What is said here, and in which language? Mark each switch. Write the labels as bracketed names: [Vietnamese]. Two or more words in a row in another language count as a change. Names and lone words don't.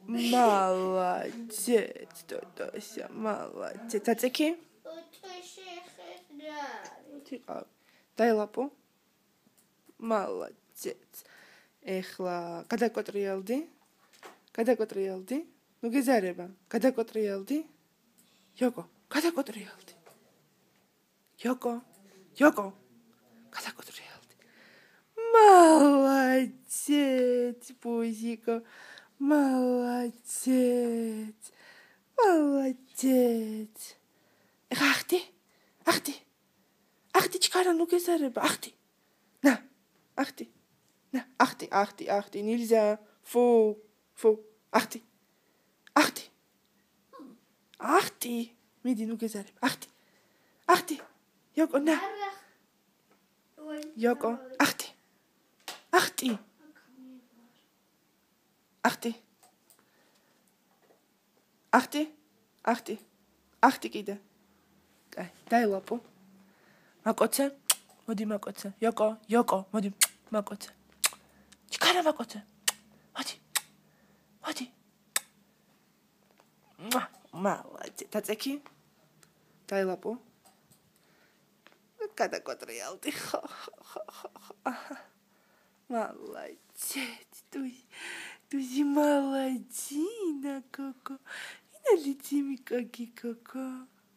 [Russian] Молодец, Тотося, молодец. Ацеки? Дай лапу. Молодец. [Georgian] Ეხლა გადაკოტრიალდი. გადაკოტრიალდი. ნუ გეზარება. გადაკოტრიალდი. Йоко, გადაკოტრიალდი. Йоко. გადაკოტრიალდი. Молодец, Пузико. [Russian] Молодец. Молодец. [Georgian] Ахти. Ахти, ჩქარა, ნუ გეზარება. Ахти. На. Ахти. [Russian] На, ахти. Нельзя. Фу. Ахти. [Georgian] Მიდი, ნუ გეზარება. [Russian] Ахти. Йоко, на. Йоко, ахти. [Georgian] Ахти კიდე. კაი, დაილაპო. მაკოცე. მოდი მაკოცე. Йоко, მოდი მაკოცე. ჩქარა მაკოცე. მოდი. [Russian] Молодец. Тацеки? [Georgian] დაილაპო. გადაკოტრიალდი. [Russian] Молодец. Ты молодина, Коко. И налети ми, Коко.